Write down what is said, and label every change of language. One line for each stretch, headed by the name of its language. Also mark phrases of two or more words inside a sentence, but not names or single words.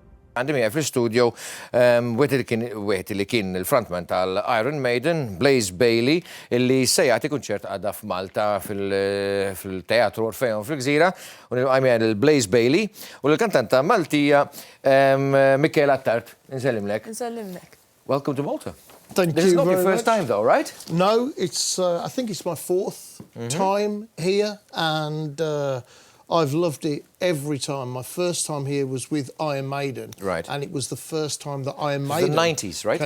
Maltese: Għandi miegħi fl-studio wieħed li kien il-frontman tal-Iron Maiden, Blaze Bailey, illi se jagħti kunċert għadha f'Malta fil-Teatru Orfeon fil-Gżira, u għajmija il-Blaze Bailey, u l-kantanta Maltija Michela Tart. Nsellimlek. Nsellimlek.
English: Welcome to Malta. Thank This is you not your very first much. time though, right? No, it's. I think it's my fourth time here, and I've loved it every time. My first time here was with Iron Maiden, Right. and it was the first time that Iron The Maiden 90s, right?